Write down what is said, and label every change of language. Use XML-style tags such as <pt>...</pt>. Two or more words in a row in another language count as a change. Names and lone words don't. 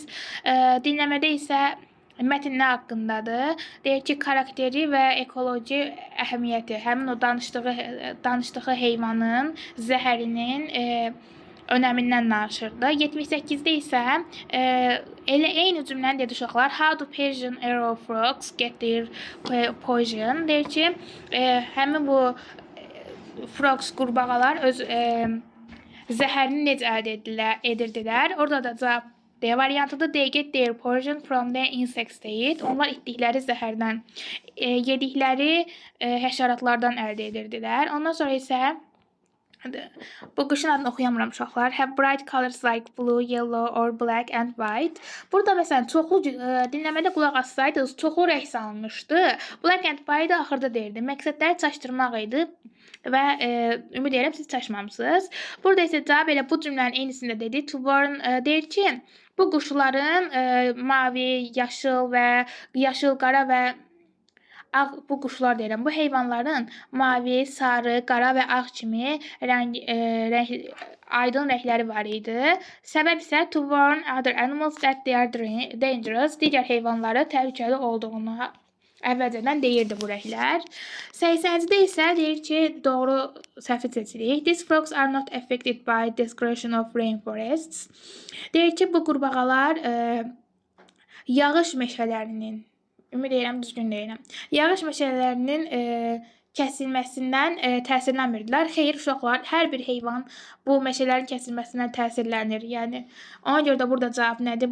<az>Dinləmədə isə mətn nə haqqındadır? Deyir ki, karakteri və ekoloji əhəmiyyəti, həmin o danışdığı heyvanın zəhərinin önəmindən danışırdı. 78-də isə elə eyni cümləni dedi uşaqlar.</az> <en>How do Persian arrow frogs get their poison?</en> <az>Deyir ki, həmin bu frogs, qurbağalar öz zəhərini necə əldə edirdilər? Orada da cavab D variantıdır.</az> <en>They get their poison from the insects deyir.</en> <az>Onlar etdikləri zəhərdən, yedikləri həşəratlardan əldə edirdilər. Ondan sonra isə bu qışın adını oxuyamıram uşaqlar.</az> <en>Have bright colors like blue, yellow or black and white.</en> <az>Burada məsələn çoxlu dinləmədə qulaq assaydınız, çoxlu rəng salınmışdı.</az> <en>Black and white</en> <az>axırda deyirdi. Məqsədləri çaşdırmaq idi və ümid edirəm siz çaşmamısınız. Burada isə cavab elə bu cümlənin eynisində dedi.</az> <en>To warn</en> <az>deyir ki, bu quşların mavi, yaşıl, qara və bu quşlar deyirəm. Bu heyvanların mavi, sarı, qara və ağ kimi aydın rəngləri var idi. Səbəb isə</az> <en>to warn other animals that they are dangerous.</en> <az>Digər heyvanları təhlükəli olduğunu əvvəlcədən deyirdi bu rənglər. 80-cidə isə deyir ki, doğru səhvi seçirik.</az> <en>These frogs are not affected by destruction of rainforests.</en> <az>Deyir ki, bu qurbağalar yağış meşələrinin, ümid edirəm düzgün deyirəm, yağış meşələrinin kəsilməsindən təsirlənmirdilər. Xeyr, uşaqlar, hər bir heyvan bu meşələrin kəsilməsindən təsirlənir. Yəni, ona görə də burada cavab nədir?</az>